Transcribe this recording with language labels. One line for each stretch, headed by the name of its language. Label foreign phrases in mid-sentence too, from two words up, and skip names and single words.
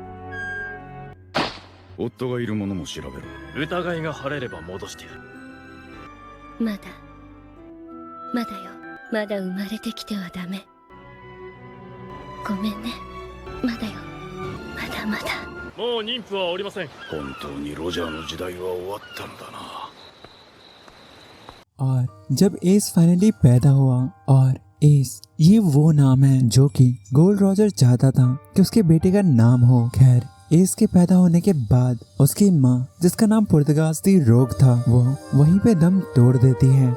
Japanese: 夫がいる者も調べろ。疑いが晴れれば戻してやる。まだまだよ。まだ生まれてきてはダメ。ごめんね。まだよ。まだまだ。もう妊婦はおりません。本当にロジャーの時代は終わったんだな。
Hindi: और जब एस फाइनली पैदा हुआ, और एस ये वो नाम है जो कि गोल्ड रॉजर चाहता था कि उसके बेटे का नाम हो। खैर, एस के पैदा होने के बाद उसकी माँ, जिसका नाम पुर्तगाली रोग था, वो वहीं पे दम तोड़ देती है।